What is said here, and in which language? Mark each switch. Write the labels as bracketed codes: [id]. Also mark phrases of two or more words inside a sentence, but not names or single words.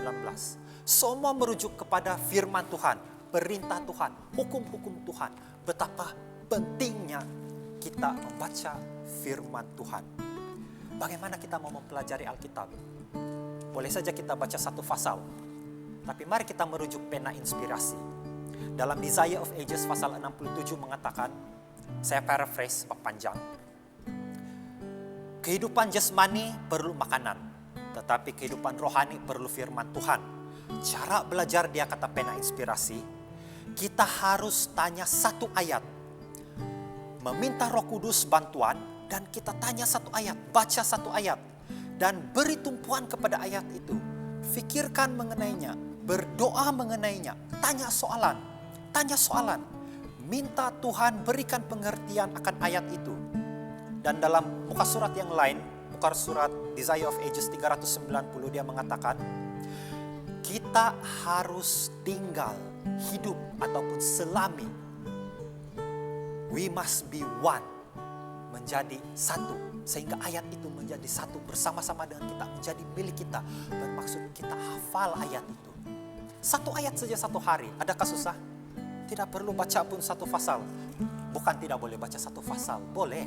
[ms] Semua merujuk kepada firman Tuhan, perintah Tuhan, hukum-hukum Tuhan. betapa pentingnya kita membaca firman Tuhan. Bagaimana kita mau mempelajari Alkitab? Boleh saja kita baca satu pasal, tapi mari kita merujuk pena inspirasi. Dalam Desire of Ages pasal 67 mengatakan, saya paraphrase sebab panjang, kehidupan jasmani perlu makanan, tetapi kehidupan rohani perlu firman Tuhan. Cara belajar, dia kata pena inspirasi, kita harus tanya satu ayat, meminta Roh Kudus bantuan, dan kita tanya satu ayat, baca satu ayat, dan beri tumpuan kepada ayat itu. Fikirkan mengenainya, berdoa mengenainya, tanya soalan, minta Tuhan berikan pengertian akan ayat itu. Dan dalam muka surat yang lain, muka surat Desire of Ages 390, dia mengatakan, kita harus tinggal, hidup ataupun selami. [en] We must be one, [ms] menjadi satu. Sehingga ayat itu menjadi satu bersama-sama dengan kita, menjadi milik kita. Bermaksud kita hafal ayat itu. Satu ayat saja satu hari, adakah susah? Tidak perlu baca pun satu pasal. Bukan tidak boleh baca satu pasal, boleh.